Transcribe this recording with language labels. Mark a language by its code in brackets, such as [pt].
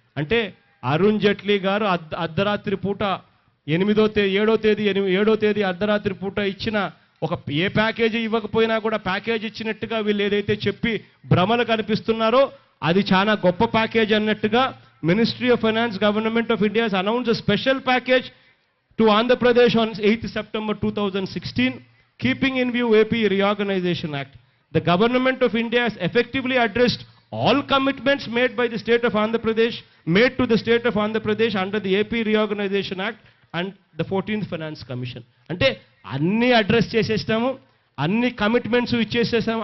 [te] అంటే అరుణ్ జైట్లీ గారు అర్ధరాత్రి పూట 7వ తేదీ అర్ధరాత్రి పూట ఇచ్చిన ఒక ఏ ప్యాకేజీ ఇవ్వకపోయినా కూడా ప్యాకేజ్ ఇచ్చినట్టుగా వీళ్ళు ఏదైతే చెప్పి భ్రమలు కనిపిస్తున్నారో అది చాలా గొప్ప ప్యాకేజ్ అన్నట్టుగా ministry of finance government of India [en] has announced a special package to Andhra Pradesh on 8th September 2016, keeping in view AP Reorganization Act. The government of India has effectively addressed all commitments made by the state of Andhra Pradesh, made to the state of Andhra Pradesh under the AP Reorganization Act and the 14th Finance Commission. [te] అంటే అన్ని address చేసేస్తాము, అన్ని commitments ఇచ్చేసేసాము.